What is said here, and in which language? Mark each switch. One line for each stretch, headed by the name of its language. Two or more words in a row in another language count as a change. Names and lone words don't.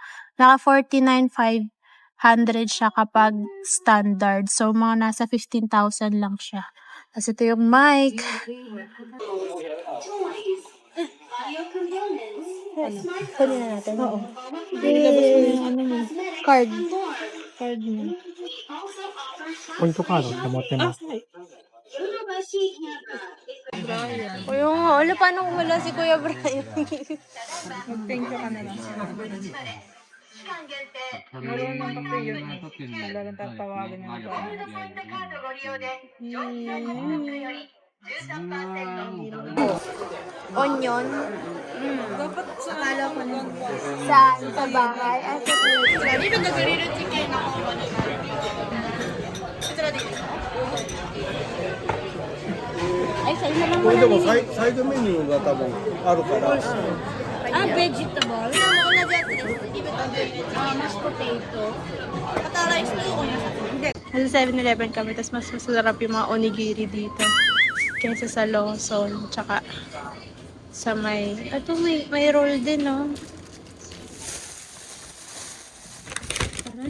Filipino: Naka 49,500 siya kapag standard. So, mga nasa 15,000 lang siya. Tapos ito yung mic. Kunin na natin. Oo. Ilabas mo yung ano mo. Card. Card mo.
Japanese: ポイントカードって持ってます。
Filipino: O yung wala, paano kung wala si Kuya Brian? mag-thank you ka na lang. Marunong kasi yun. Talagang tatawagan niya na Onion. Dapat sa akala ko na. Saan? Sa bahay? Ay, sa tuloy.
English: Even the grilled chicken ako.
Filipino: Ay, sa inyo lang
Japanese: これ
Filipino: muna
Japanese: でも
Filipino: nila.
Japanese: サイドメニューが多分あるから、
English: Vegetable?
Filipino: Yung mga unahan dyan,
English: mashed potato.
Filipino: Pata-rice to unahan. Nasa 7-Eleven kami, tapos mas masarap yung mga onigiri dito. Kaysa sa Lawson, tsaka sa may... Ito, may roll din, no? Tara.